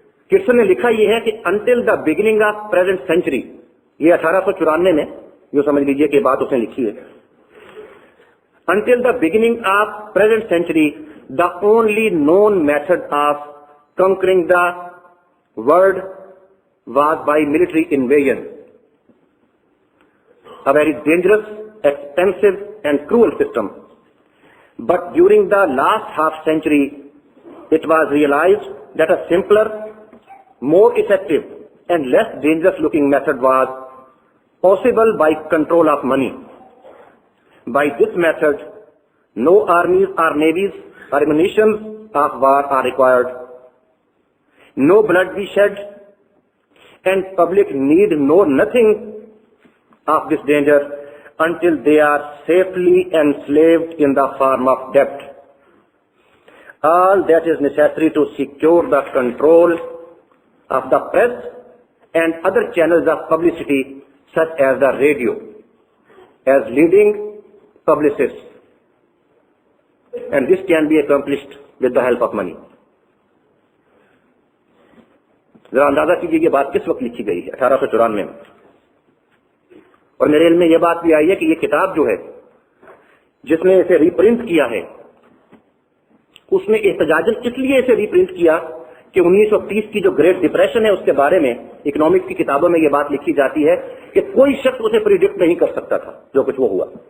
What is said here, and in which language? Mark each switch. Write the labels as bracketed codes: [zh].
[ur] کٹسن نے لکھا یہ ہے کہ [en] until the beginning of present century, [ur] یہ 1894 میں جو سمجھ لیجئے کہ بات اس نے لکھی ہے، [en] until the beginning of present century, the only known method of conquering the world was by military invasion, a very dangerous, expensive and cruel system. But during the last half century, it was realized that a simpler, more effective and less dangerous looking method was possible by control of money. By this method, no armies or navies or munitions of war are required. No blood be shed, and public need know nothing of this danger until they are safely enslaved in the form of debt. All that is necessary to secure the control of the press and other channels of publicity, such as the radio, as leading publicists, and this can be accomplished with the help of money. [ur] ذرا اندازہ کیجیے یہ بات کس وقت لکھی گئی ہے، 1894 میں، اور میرے علم میں یہ بات بھی آئی ہے کہ یہ کتاب جو ہے جس نے اسے ری پرنٹ کیا ہے اس نے احتجاجاً اس لیے اسے ری پرنٹ کیا کہ 1930 کی جو گریٹ ڈپریشن ہے اس کے بارے میں اکنامکس کی کتابوں میں یہ بات لکھی جاتی ہے کہ کوئی شخص اسے پریڈکٹ نہیں کر سکتا تھا جو کچھ وہ ہوا۔